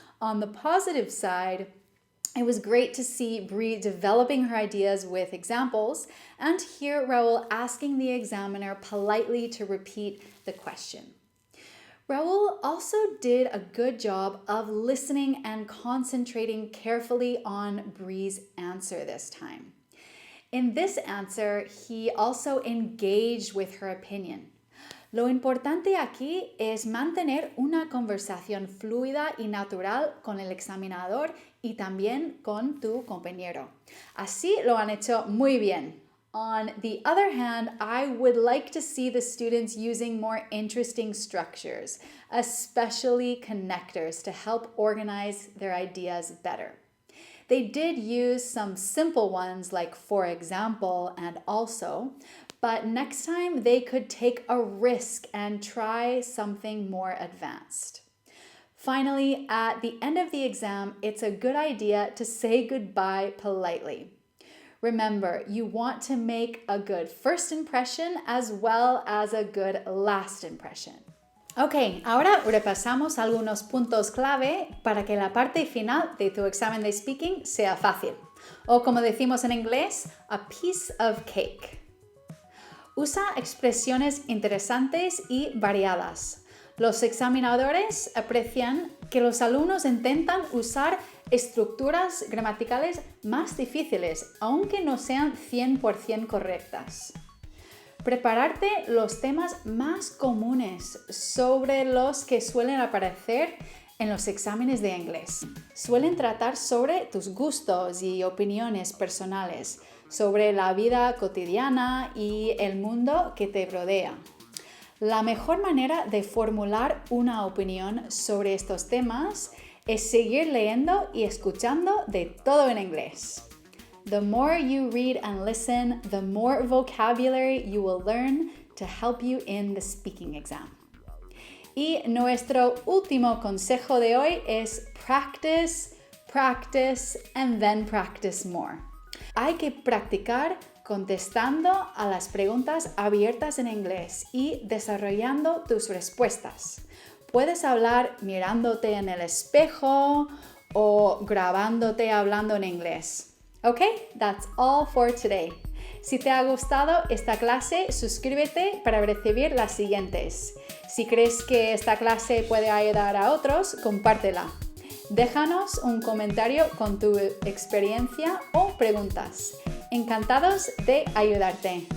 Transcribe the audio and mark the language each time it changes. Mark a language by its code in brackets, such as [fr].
[en] On the positive side, it was great to see Bree developing her ideas with examples and hear Raul asking the examiner politely to repeat the question. Raul also did a good job of listening and concentrating carefully on Bree's answer this time. In this answer, he also engaged with her opinion. [es] Lo importante aquí es mantener una conversación fluida y natural con el examinador y también con tu compañero. Así lo han hecho muy bien. [en] On the other hand, I would like to see the students using more interesting structures, especially connectors, to help organize their ideas better. They did use some simple ones like for example and also, but next time they could take a risk and try something more advanced. Finally, at the end of the exam, it's a good idea to say goodbye politely. Remember, you want to make a good first impression as well as a good last impression. [es] Ok, ahora repasamos algunos puntos clave para que la parte final de tu examen de speaking sea fácil. O como decimos en inglés, [en] a piece of cake. [es] Usa expresiones interesantes y variadas. Los examinadores aprecian que los alumnos intentan usar estructuras gramaticales más difíciles, aunque no sean 100% correctas. Prepararte los temas más comunes sobre los que suelen aparecer en los exámenes de inglés. Suelen tratar sobre tus gustos y opiniones personales, sobre la vida cotidiana y el mundo que te rodea. La mejor manera de formular una opinión sobre estos temas es seguir leyendo y escuchando de todo en inglés. [en] The more you read and listen, the more vocabulary you will learn to help you in the speaking exam. [es] Y nuestro último consejo de hoy es [en] practice, practice, and then practice more. [es] Hay que practicar contestando a las preguntas abiertas en inglés y desarrollando tus respuestas. Puedes hablar mirándote en el espejo o grabándote hablando en inglés. [en] Okay, that's all for today. [es] Si te ha gustado esta clase, suscríbete para recibir las siguientes. Si crees que esta clase puede ayudar a otros, compártela. Déjanos un comentario con tu experiencia o preguntas. Encantados de ayudarte.